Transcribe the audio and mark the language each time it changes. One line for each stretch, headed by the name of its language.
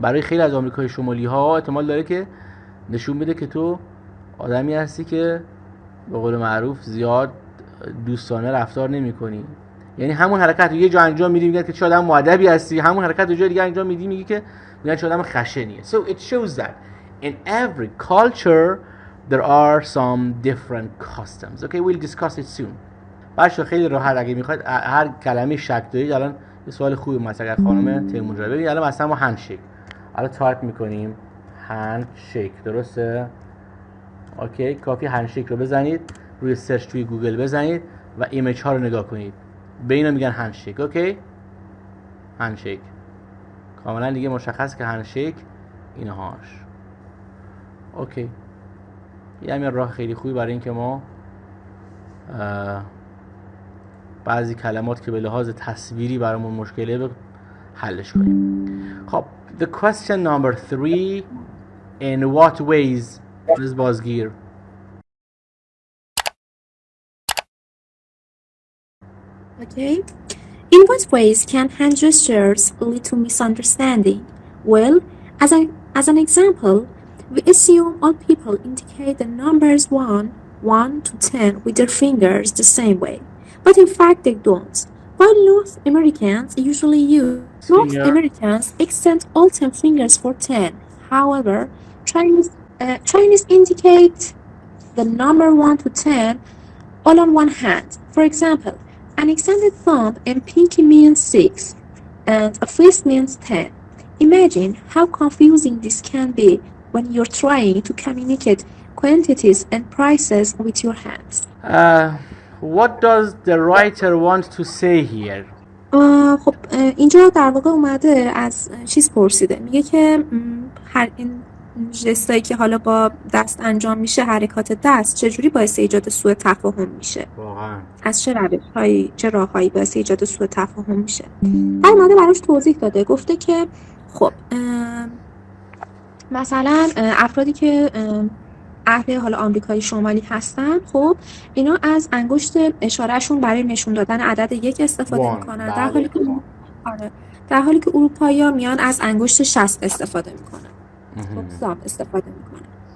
Persian: برای خیلی از آمریکای شمالی ها احتمال داره که نشون بده که تو آدمی هستی که به قول معروف زیاد دوستانه رفتار نمی کنی. یعنی همون حرکت رو یه جا انجام میدی میگن که چه آدم مؤدبی هستی، همون حرکت رو جای دیگه انجام میدی میگی که میگن چه آدم خشنیه.
English: So it shows that in every culture there are some different customs. Okay, we'll discuss it soon.
Persian: بچه‌ها خیلی راحت اگه میخواید هر کلمه شک دارید، الان یه سوال خوبی مثلا خانم تیمون رو ببینید. الان مثلا ما هندشیک الان تایپ میکنیم هندشیک، درسته؟ اوکی، کافی هندشیک رو بزنید روی سرچ توی گوگل بزنید و ایمیج ها رو نگاه کنید، به اینا میگن هندشیک. اوکی، هندشیک کاملا دیگه مشخص که هندشیک اینهاش. اوکی، یه همین راه خیلی خوبی برای اینکه ما بعضی کلمات که به لحاظ تصویری برامون مشکله حلش کنیم.
English: خب the question number 3 in what ways is بازگیر. Okay. In what ways can hand gestures lead to misunderstanding? Well, as an example, we assume all people indicate the numbers 1 to 10 with their fingers the same way. But in fact they don't. While North Americans usually use North Americans extend all 10 fingers for 10. However, Chinese indicate the number 1 to 10 all on one hand. For example, an extended thumb and pinky means 6, and a fist means 10. Imagine how confusing this can be when you're trying to communicate quantities and prices with your hands. What does the writer want to say here?
Persian: خب اینجا در واقع اومده از چیز پرسیده، میگه که هر این جستایی که حالا با دست انجام میشه، حرکات دست چجوری باعث ایجاد سوء تفاهم میشه، واقعا از چه راههایی باعث ایجاد سوء تفاهم میشه. بعد اومده براش توضیح داده، گفته که خب مثلا افرادی که اهل حالا آمریکای شمالی هستن، خب اینا از انگشت اشارهشون برای نشون دادن عدد 1 استفاده میکنن، در حالی که اروپایی‌ها میان از انگشت 60 استفاده میکنن، خب سام استفاده میکنن.